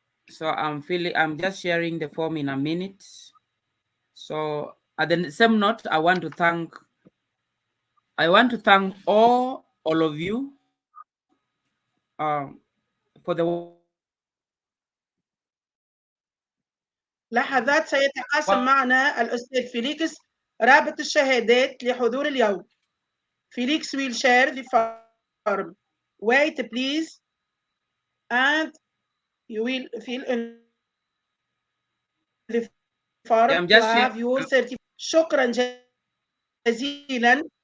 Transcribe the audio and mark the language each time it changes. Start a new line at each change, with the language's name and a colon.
English: So I'm just sharing the form in a minute. So at the same note, I want to thank all of you for the
Arabic: لحظات سيتقاسم معنا الأستاذ فيليكس رابط الشهادات لحضور اليوم.
English: Felix will share the form. Wait, please, and you will fill in the form to have your certificate.
Arabic: شكرا جزيلا.